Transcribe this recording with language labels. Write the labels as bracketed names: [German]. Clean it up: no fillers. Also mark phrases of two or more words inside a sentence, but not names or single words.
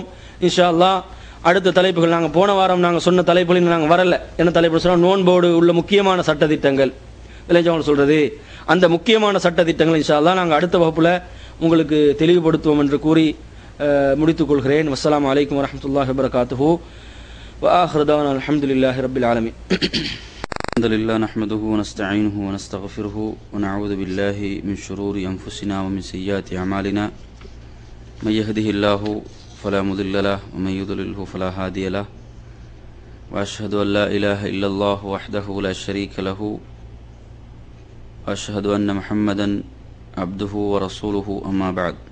[Arabic] إن شاء الله [Tamil] அடுத்த தலைப்புகள் நாங்கள் போன வாரம் நாங்கள் சொன்ன தலைப்புகளில் நாங்கள் வரல. என்ன தலைப்பு சொன்னால், நோன்போடு உள்ள முக்கியமான சட்டத்திட்டங்கள் விளைஞ்சவங்க சொல்றது. அந்த முக்கியமான சட்டத்திட்டங்கள் [Arabic] إن شاء الله [Tamil] நாங்கள் அடுத்த வகுப்புல உங்களுக்கு தெளிவுபடுத்துவோம் என்று கூறி முடித்துக் கொள்கிறேன். [Arabic] والسلام عليكم ورحمة الله وبركاته وآخر دعوانا الحمد لله رب العالمين. الحمد لله نحمده ونستعينه ونستغفره ونعوذ بالله من شرور أنفسنا ومن سيئات أعمالنا من يهده الله فلا مضل له ومن يضلله فلا هادي له وأشهد أن لا إله إلا الله وحده لا شريك له وأشهد أن محمدا عبده ورسوله أما بعد.